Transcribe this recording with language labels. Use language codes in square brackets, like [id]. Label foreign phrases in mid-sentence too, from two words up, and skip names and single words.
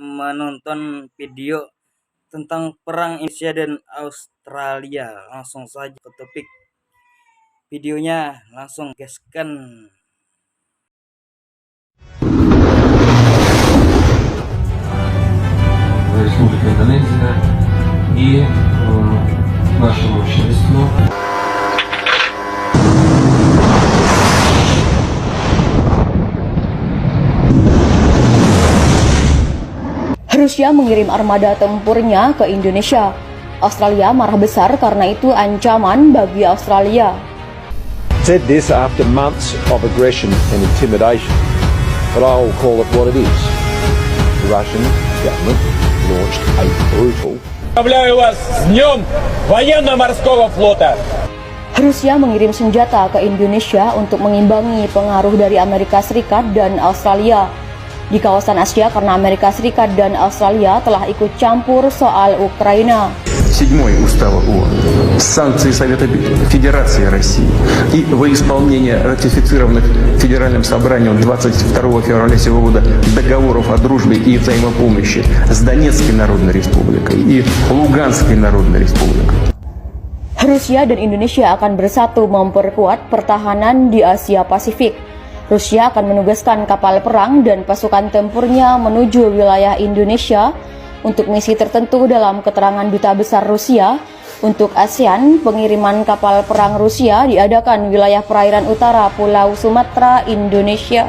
[id] menonton video tentang perang Indonesia dan Australia. Langsung saja ke topik videonya, langsung gaskan. [ru] Республика Индонезия и нашему обществу. [id] Rusia mengirim armada tempurnya ke Indonesia. Australia marah besar karena itu ancaman bagi Australia. [en] Said this after months of aggression and intimidation, but I'll call it what it is. The Russian government launched a brutal. [ru] Поздравляю вас с Днем Военно-Морского флота! [id] Rusia mengirim senjata ke Indonesia untuk mengimbangi pengaruh dari Amerika Serikat dan Australia di kawasan Asia karena Amerika Serikat dan Australia telah ikut campur soal Ukraina. 7-й Устава ООН, санкции Совета Федерации России и во исполнение ратифицированных Федеральным собранием 22 февраля сего года договоров о дружбе и взаимопомощи с Донецкой Народной Республикой и Луганской Народной Республикой. Rusia dan Indonesia akan bersatu memperkuat pertahanan di Asia Pasifik. Rusia akan menugaskan kapal perang dan pasukan tempurnya menuju wilayah Indonesia untuk misi tertentu. Dalam keterangan Duta Besar Rusia untuk ASEAN, pengiriman kapal perang Rusia diadakan wilayah perairan utara Pulau Sumatera, Indonesia.